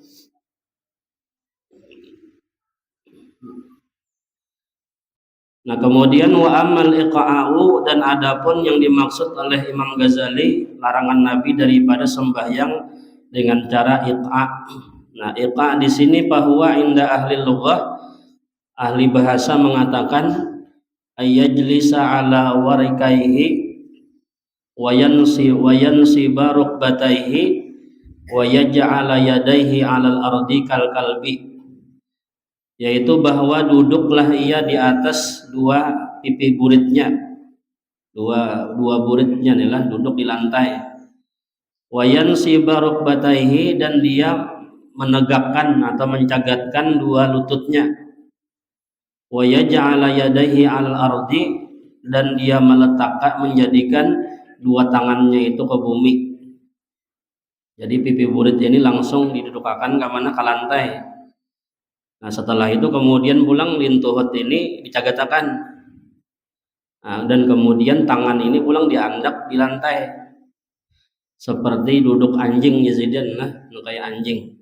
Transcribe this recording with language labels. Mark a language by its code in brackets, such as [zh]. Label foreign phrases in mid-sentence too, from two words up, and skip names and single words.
[ms] Nah, kemudian [ar] وأما الإقعاء, [ms] dan adapun yang dimaksud oleh Imam Ghazali larangan Nabi daripada sembahyang dengan cara iqa'. Nah, iqa' di sini bahwa [ar] عند أهل اللغة, [ms] ahli bahasa mengatakan [ar] أن يجلس على وركيه وينصب ركبتيه ويجعل يديه على الأرض كالكلب, [ms] yaitu bahwa duduklah ia di atas dua pipi buritnya, dua buritnya adalah duduk di lantai. [ar] وينصب ركبتيه, [ms] dan dia menegakkan atau mencagatkan dua lututnya. [ar] ويجعل يديه على الأرض, [ms] dan dia meletakkan menjadikan dua tangannya itu ke bumi. [bjn] Jadi pipi burit ini langsung didudukakan ke mana, ke lantai. Nah, setelah itu kemudian pulang lintuhut ini dicagatakan. Nah, dan kemudian tangan ini pulang diandak di lantai. Seperti duduk anjing Yazidan lah, kayak anjing.